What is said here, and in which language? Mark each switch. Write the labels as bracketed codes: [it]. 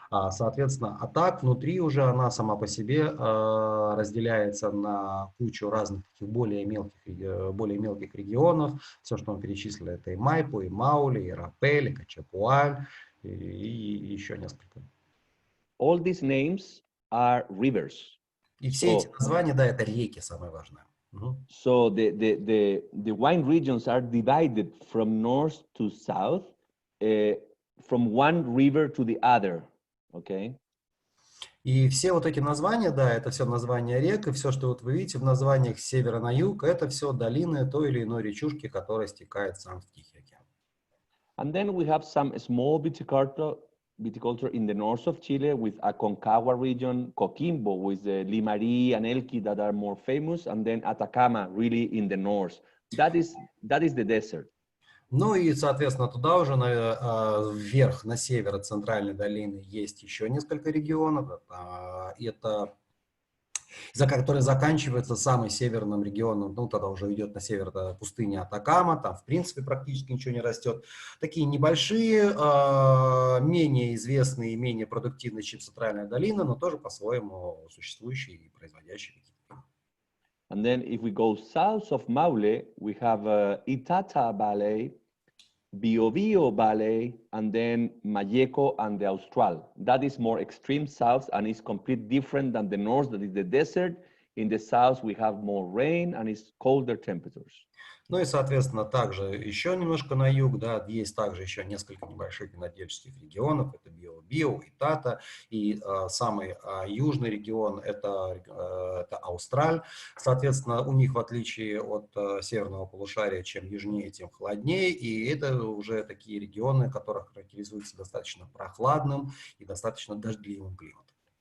[ru] Соответственно, а так внутри уже она сама по себе разделяется на кучу разных таких более мелких регионов. Все, что он перечислил, это и Майпо, и Мауле, и Рапель, и Качапуаль, и еще несколько. [en] All these names are rivers. [ru] И все эти названия, да, это реки, самое важное. [en] So the wine regions are divided from north to south, from one river to the other, okay? [ru] И все вот эти названия, да, это все названия рек, и все, что вот вы видите в названиях с севера на юг, это все долины той или иной речушки, которая стекает сам в Тихий океан. [en] And then we have some small viticulture in the north of Chile with Aconcagua region, Coquimbo with the Limarí and Elqui that are more famous, and then Atacama really in the north. That is the desert. [ru] Ну и, соответственно, туда уже вверх, на север от Центральной долины есть еще несколько регионов. Это который заканчивается самым северным регионом, ну тогда уже идет на север пустыня Атакама, там в принципе практически ничего не растет. Такие небольшие, менее известные и менее продуктивные, чем Центральная долина, но тоже по-своему существующие и производящие какие-то. [en] And then if we go south of Maule, we have Itata Valley, Biobío Valley, and then Malleco and the Austral. That is more extreme south and is completely different than the north, that is the desert. In the south, we have more rain and it's colder temperatures. [ru] Ну и, соответственно, также еще немножко на юг, да, есть также еще несколько небольших винодельческих регионов, это Био, Итата, и самый южный регион это Аустраль. Соответственно, у них, в отличие от северного полушария, чем южнее, тем холоднее, и это уже такие регионы, которые характеризуются достаточно прохладным и достаточно дождливым климатом.